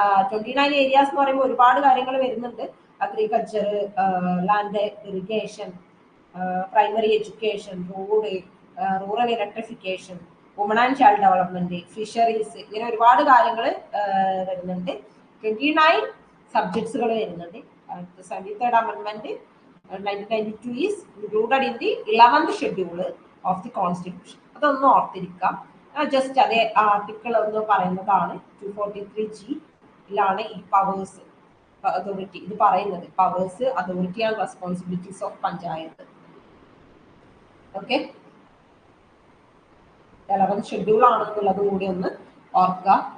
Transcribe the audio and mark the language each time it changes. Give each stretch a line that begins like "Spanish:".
Malayalam: 29 areas എന്ന് പറയുമ്പോൾ ഒരുപാട് കാര്യങ്ങൾ വരുന്നുണ്ട്. Agriculture, land irrigation, primary education, road, rural electrification, woman and child development, fisheries, ഇങ്ങനെ ഒരുപാട് കാര്യങ്ങൾ വരുന്നുണ്ട്. 29 സബ്ജക്ട്സുകൾ വരുന്നുണ്ട്.
English: 73rd amendment 1992 is included in the 11th schedule of the constitution.
Malayalam: അതൊന്നും ഓർത്തിരിക്കാം. ജസ്റ്റ് അതേ ആർട്ടിക്കിൾ ഒന്ന് പറയുന്നതാണ്. 243G ഈ പവേഴ്സ് അതോറിറ്റി ഇത് പറയുന്നത്. Powers, authority and responsibilities of panchayat. Okay, 11th schedule ആണെന്നുള്ളത് കൂടി ഒന്ന് ഓർക്കുക.